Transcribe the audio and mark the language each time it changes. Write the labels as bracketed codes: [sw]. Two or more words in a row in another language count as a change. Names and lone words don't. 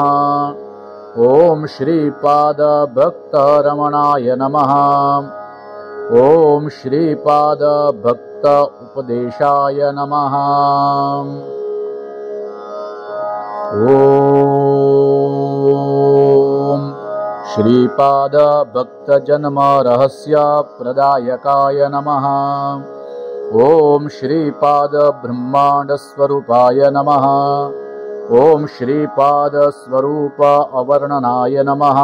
[sa] ઓમ શ્રીપાદ ભક્ત રમણાય નમઃ. ઓમ શ્રીપાદ ભક્ત ઉપદેશાય નમઃ. ઓમ श्रीपाद भक्तजन्म रहस्य प्रदायकाय नमः। ओम श्रीपाद ब्रह्मांड स्वरूपाय नमः। ओम श्रीपाद स्वरूप अवर्णनाय नमः।